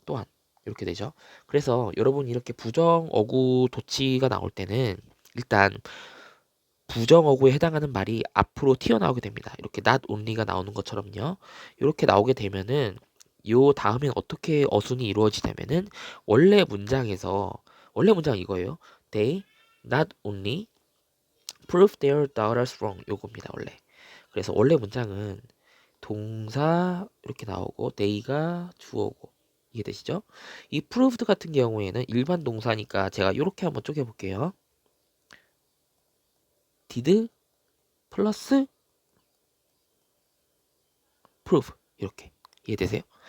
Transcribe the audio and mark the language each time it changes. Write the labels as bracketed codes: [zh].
[ko] 또한 이렇게 되죠. 그래서 여러분 이렇게 부정 어구 도치가 나올 때는 일단 부정어구에 해당하는 말이 앞으로 튀어나오게 됩니다. 이렇게 not only가 나오는 것처럼요. 이렇게 나오게 되면은 요 다음엔 어떻게 어순이 이루어지냐면은 원래 문장 이거예요. [en] They not only prove their doubters wrong, 요겁니다. [ko] 원래 문장은 동사 이렇게 나오고 they가 주어고, 이해되시죠? 이 proved 같은 경우에는 일반 동사니까 제가 이렇게 한번 쪼개 볼게요. did 플러스 prove, 이렇게 이해되세요?